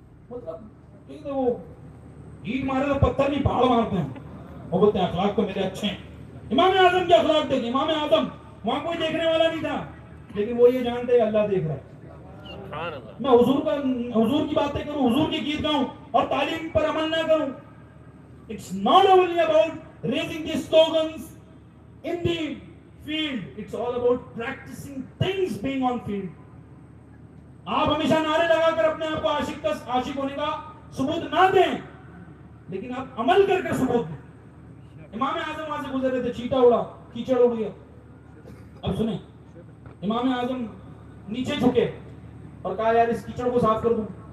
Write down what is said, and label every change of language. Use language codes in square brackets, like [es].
[ur] مطلب وہ اینٹ مارے تو پتھر نہیں پہاڑ مارتے ہیں. وہ بولتے ہیں اخلاق تو میرے اچھے ہیں. امام اعظم کے اخلاق دیکھیں. امام اعظم وہاں کوئی دیکھنے والا نہیں تھا لیکن وہ یہ جانتے ہیں اللہ دیکھ رہا ہے. میں حضور کی باتیں کروں، حضور کی گیت گاؤں اور تعلیم پر عمل نہ کروں. [en] It's not only about raising the slogans in the field, it's all about practicing things being on field. [ur] آپ ہمیشہ نعرے لگا کر اپنے آپ کو عاشق ہونے کا ثبوت نہ دیں لیکن آپ عمل کر کے ثبوت دیں. امام اعظم وہاں سے گزر رہے تھے، چیٹا اڑا، کیچڑ اڑ گیا. اب سنیں، امام اعظم نیچے جھکے اور کہا یار اس کیچڑ کو صاف کر دوں.